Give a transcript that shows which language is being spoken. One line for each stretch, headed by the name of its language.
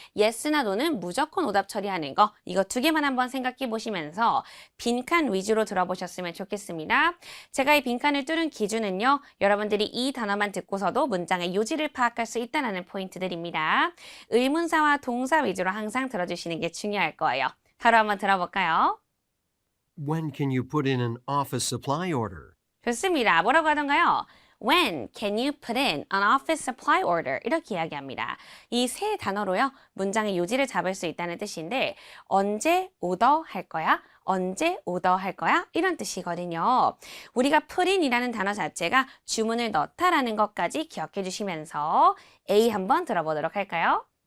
Korean: yes나 no는 무조건 오답 처리하는 거 이거 두 개만 한번 생각해 보시면서 빈칸 위주로 들어보셨으면 좋겠습니다. 제가 이 빈칸을 뚫은 기준은요. 여러분들이 이 단어만 듣고서도 문장의 요지를 파악할 수 있다는 포인트들입니다. 의문사와 동사 위주로 항상 들어주시는 게 중요할 거예요. 바로 한번 들어볼까요?
English: When can you put in an office supply order?
Korean: 좋습니다. 뭐라고 하던가요?
English: When can you put in an office supply order?
Korean: 이렇게 이야기합니다. 이 세 단어로요. 문장의 요지를 잡을 수 있다는 뜻인데 언제 오더 할 거야? 언제 오더 할 거야? 이런 뜻이거든요. 우리가 put in이라는 단어 자체가 주문을 넣다라는 것까지 기억해 주시면서 A 한번 들어보도록 할까요?